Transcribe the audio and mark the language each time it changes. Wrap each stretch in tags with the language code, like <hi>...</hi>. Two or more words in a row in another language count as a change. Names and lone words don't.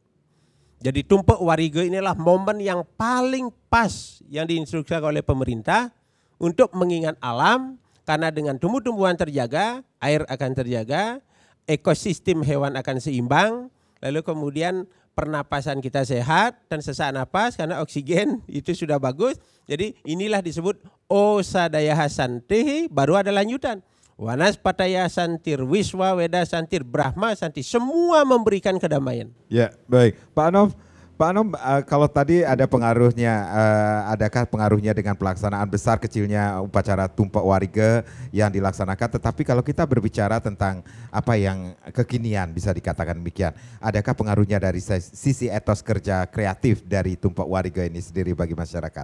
<id>Jadi Tumpak Warige inilah momen yang paling pas yang diinstruksikan oleh pemerintah untuk mengingat alam, karena dengan tumbuh-tumbuhan terjaga, air akan terjaga, ekosistem hewan akan seimbang, lalu kemudian pernapasan kita sehat dan sesak napas karena oksigen itu sudah bagus. Jadi inilah disebut</id> <sa>Osadaya Santi,</sa> <id>baru ada lanjutan.</id> <sa>Wanas Pataya Santir, Wiswa Weda Santir, Brahma Santi,</sa> <id>semua memberikan kedamaian. Ya, baik. Pak Anom, kalau tadi ada pengaruhnya, adakah pengaruhnya dengan pelaksanaan besar kecilnya upacara Tumpak Warige yang dilaksanakan? Tetapi kalau kita berbicara tentang apa yang kekinian bisa dikatakan demikian, adakah pengaruhnya dari sisi etos kerja kreatif dari Tumpak Warige ini sendiri bagi masyarakat?</id>